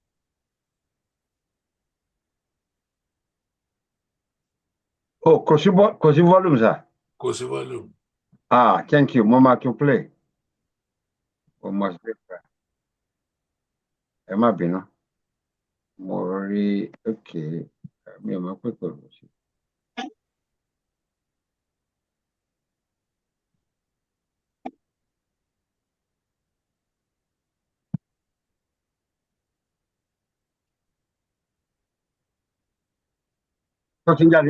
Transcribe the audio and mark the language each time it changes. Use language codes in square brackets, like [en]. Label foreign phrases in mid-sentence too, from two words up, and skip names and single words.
[yo] Oh, kò sí volume, sir. Kò sí volume. [en] Thank you. [yo] Mo máa tún play. [en] O must be fair. [yo] Ẹ má bínú. Mo rí okay. Mi ò mọ̀ pé kò sí. Tó ti ń jáde.